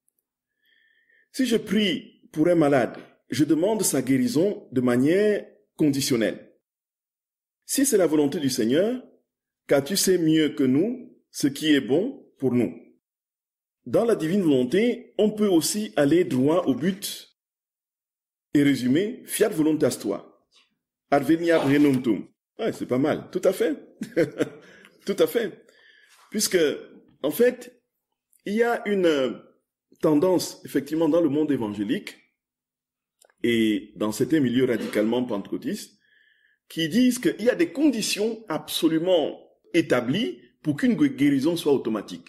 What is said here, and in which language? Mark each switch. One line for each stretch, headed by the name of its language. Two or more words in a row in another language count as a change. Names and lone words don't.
French: Si je prie pour un malade, je demande sa guérison de manière conditionnelle. Si c'est la volonté du Seigneur, car tu sais mieux que nous ce qui est bon pour nous. Dans la divine volonté, on peut aussi aller droit au but et résumer
Latin: fiat voluntas tua, adveniat renuntum.
French: Ouais, c'est pas mal, tout à fait. Tout à fait. Puisque, en fait, il y a une tendance, effectivement, dans le monde évangélique et dans certains milieux radicalement pentecôtistes, qui disent qu'il y a des conditions absolument établies pour qu'une guérison soit automatique.